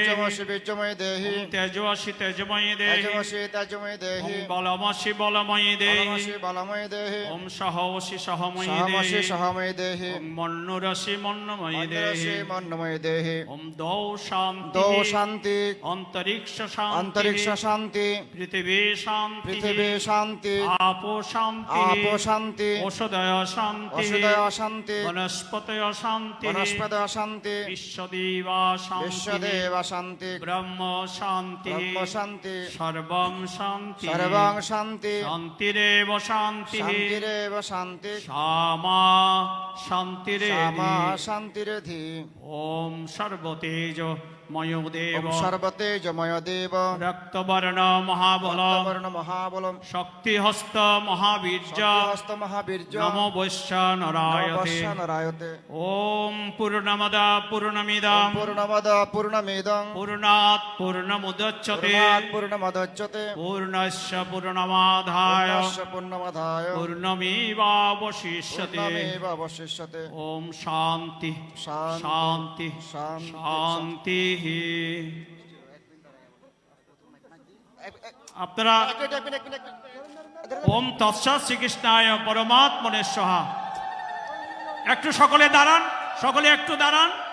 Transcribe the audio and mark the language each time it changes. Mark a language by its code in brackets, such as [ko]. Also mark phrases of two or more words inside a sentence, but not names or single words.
[sa] বীর্যমসি বীর্যময় দেহি ওম তেজস্বি তেজময়ী দেহি তেজমসি তেজময় দেহি ওম বলমসি বলময়ী দেহি বলমসি বলময় দেহি ওম সহসি সহময়ী সহমসি দেহি সহময় দেহি ওম মন্নুরসি মন্নময়ী দেহি মন্ডলসি মন্ডময় দেহি। ওম দৌ শান্তি দৌ শান্তি অন্তরিক্ষ শান্তি অন্তরিক্ষ শান্তি পৃথিবী শান্তি পৃথিবী শান্তি আপো শান্তি আপ শান্তি ঔষধয় শান্তি ঔষধয় শান্তি বনস্পতয় শান্তি বনস্পদ শান্তি বিশ্বদেবা শান্তি বিশ্বদেব শান্তি ব্রহ্ম শান্তি ব্রহ্ম শান্তি সর্বং শান্তি সর্বং শান্তি শান্তিরেব শান্তি শান্তিরেব শান্তি সামা শান্তিরে সামা শান্তিরেধি। ওম সর্বতেজ ময়োদেব ওম সর্বতেজময় দেব রক্তবর্ণ মহাবল বর্ণ মহাবলম শক্তিহস্ত মহাবীর্য হস্ত মহাবীর্য নমো বৈশ্য নরায়তে নমস্য নারায়তে। ওম পূর্ণমদা পূর্ণমিদম পূর্ণমদ পূর্ণমিদং পূর্ণাৎ পূর্ণমুদচ্যতে পূর্ণাৎ পূর্ণমদচ্যতে পূর্ণস্য পূর্ণমাদায় পূর্ণস্য পূর্ণমদায় পূর্ণমেবাবশিষ্যতে পূর্ণমেব অবশিষ্যতে। ওম শান্তি শান্তি শান্তি শান্তি। আপনারা ওম তৎসৎ শ্রীকৃষ্ণায় পরমাত্মনে স্বাহা। [bn] একটু সকলে দাঁড়ান, সকলে একটু দাঁড়ান।